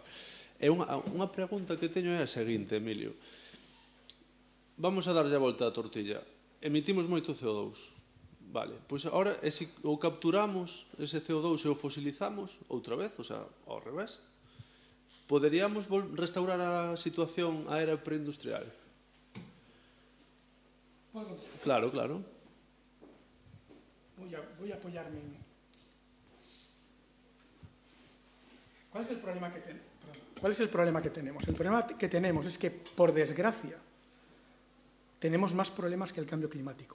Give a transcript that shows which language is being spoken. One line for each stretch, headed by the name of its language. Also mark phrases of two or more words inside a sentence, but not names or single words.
Galician: E unha pregunta que teño é a seguinte, Emilio. Vamos a darlle a volta á tortilla. Emitimos moito CO2. Vale, pois agora, ou capturamos ese CO2 e o fosilizamos outra vez,
Spanish: o sea,
Galician: ao revés. Poderíamos restaurar a situación a era preindustrial? Claro, claro.
Spanish: Voy a apoyarme en... ¿Cuál es el problema que tenemos? ¿Cuál es el problema que tenemos? El problema que tenemos es que, por desgracia, tenemos más problemas que el cambio climático.